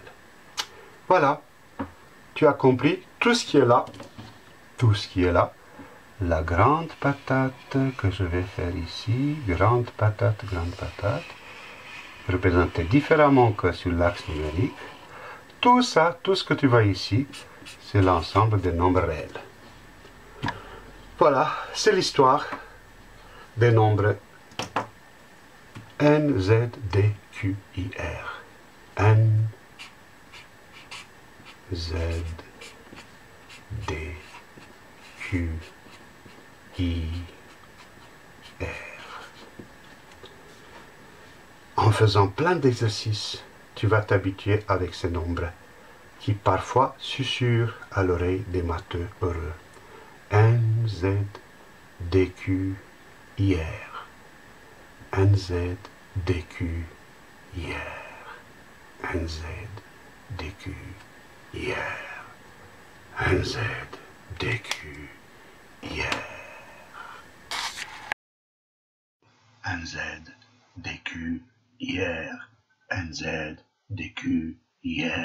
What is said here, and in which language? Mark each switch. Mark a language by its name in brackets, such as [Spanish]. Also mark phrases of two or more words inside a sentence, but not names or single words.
[French] Voilà, tu as compris tout ce qui est là, la grande patate que je vais faire ici, grande patate, représentée différemment que sur l'axe numérique. Tout ça, tout ce que tu vois ici, c'est l'ensemble des nombres réels. Voilà, c'est l'histoire des nombres N, Z, D, Q, I, R. N, Z, D, Q, I, R. En faisant plein d'exercices, tu vas t'habituer avec ces nombres qui parfois susurrent à l'oreille des matheux heureux. N, Z, D, Q, I, R. N, Z, D, Q, I, R. N, Z, DQ, hier. Un Z, DQ, hier. Un Z, DQ, hier. Un Z, DQ, hier.